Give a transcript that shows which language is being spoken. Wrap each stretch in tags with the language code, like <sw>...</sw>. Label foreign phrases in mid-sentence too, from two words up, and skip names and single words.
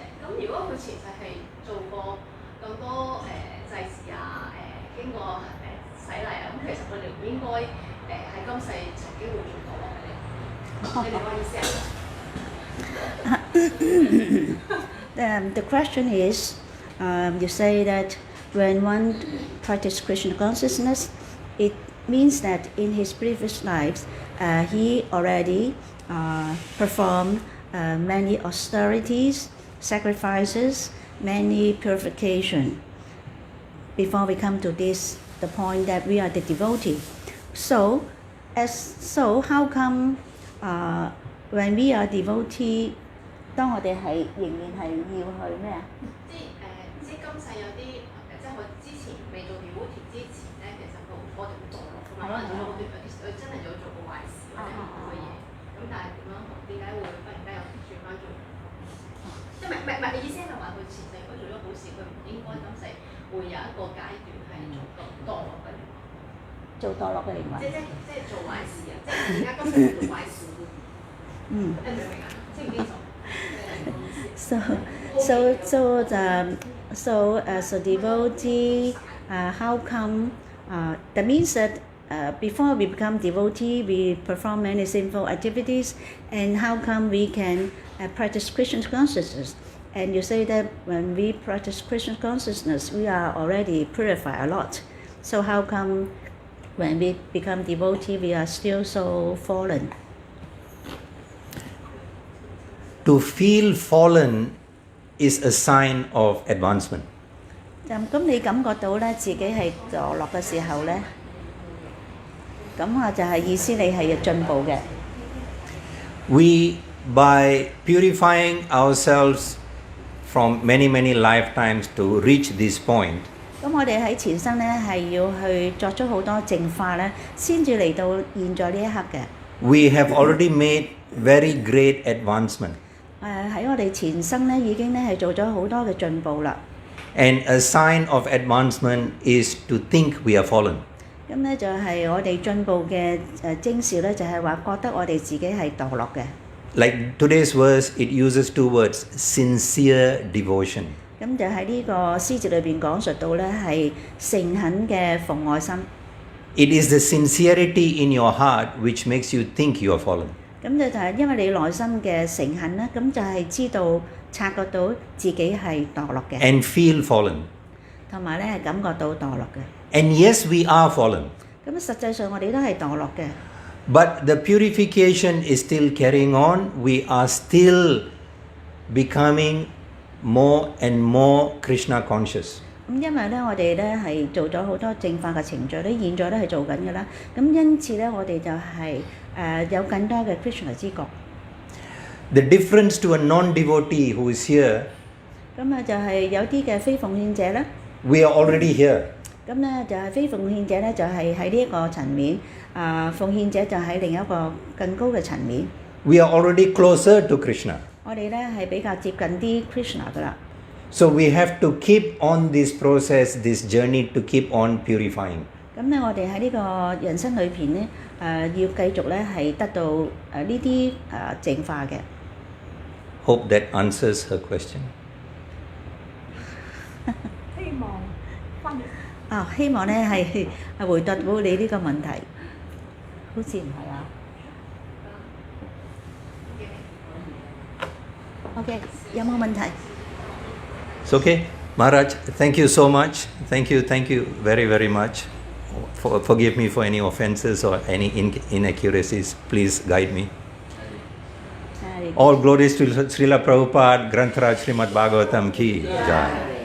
<yue>咁如果佢前世係做過咁多祭祀啊，經過洗禮啊，咁其實佢哋唔應該喺今世曾經會做到落嚟。你明我意思啊？</yue> <en>The question is, you say that when one practices Krishna consciousness, it means that in his previous lives, he already performed many austerities, sacrifices, many purification before we come to this, the point that we are the devotee. So how come when we are devotee,</en> <yue>當我哋係仍然係要去咩啊？即係今世有啲即係我之前未做 devotee 之前咧，其實我哋會墮落㗎嘛，可能有好多其實佢真係有做過壞事或者唔好嘅嘢，咁但係點解會忽然間又轉翻做？即係唔係意思係話佢前世如果做咗好事，佢唔應該今世會有一個階段係做墮落嘅靈魂。做墮落嘅靈魂。即係做壞事啊！即係而家今世做壞事。你明唔明啊？清唔清楚？</yue> <en>So as a devotee, how come that means that before we become devotee, we perform many sinful activities, and how come we can practice Krishna consciousness? And you say that when we practice Krishna consciousness, we are already purified a lot. So how come when we become devotee, we are still so fallen? To feel fallen is a sign of advancement.</en> <yue>咁你感覺到咧自己係墮落嘅時候咧，咁啊就係意思你係進步嘅。</yue> <en>We, by purifying ourselves from many lifetimes to reach this point,</en> <yue>咁我哋喺前生咧係要去作出好多淨化咧，先至嚟到現在呢一刻嘅。</yue> <en>we have already made very great advancement.</en> <yue>喺我哋前生咧已經咧係做咗好多嘅進步啦。</yue> <en>And a sign of advancement is to think we are fallen.</en> <yue>咁咧就係我哋進步嘅徵兆咧，就係話覺得我哋自己係墮落嘅。</yue> <en>Like today's verse, it uses two words, sincere devotion.</en> <yue>咁就喺呢個詩節裏邊講述到咧係誠懇嘅奉愛心。</yue> <en>It is the sincerity in your heart which makes you think you are fallen.</en> <yue>咁就係因為你內心嘅誠懇咧，咁就係知道察覺到自己係墮落嘅。</yue> <en>And feel fallen.</en> <yue>同埋咧係感覺到墮落嘅。</yue> <en>And yes, we are fallen.</en> <yue>咁實際上我哋都係墮落嘅。</yue> <en>But the purification is still carrying on. We are still becoming more and more Krishna conscious.</en> <yue>咁因為咧，我哋咧係做咗好多淨化嘅程序咧，現在都係做緊嘅啦。咁因此咧，我哋就係有更多嘅 Krishna 知覺。</yue> <en>The difference to a non-devotee who is here,</en> <yue>咁啊，就係有啲嘅非奉獻者咧。</yue> <en>we are already here.</en> <yue>咁咧就係非奉獻者咧，就係喺呢一個層面。奉獻者就喺另一個更高嘅層面。</yue> <en>We are already closer to Krishna.</en> <yue>我哋咧係比較接近啲 Krishna 噶啦。</yue> <en>So we have to keep on this process, this journey to keep on purifying.</en> <yue>咁咧，我哋喺呢個人生裏邊咧，要繼續咧係得到呢啲淨化嘅。</yue> <en>Hope that answers her question.</en> <yue>希望翻譯。希望咧係回答到你呢個問題。好似唔係啊。OK， 有冇問題？</yue> <en>It's okay. Maharaj, thank you so much. Thank you very much. Forgive me for any offenses or any inaccuracies. Please guide me. All glories to Srila Prabhupada,</en> <hi>Grantaraj Srimad Bhagavatam ki jai.</hi>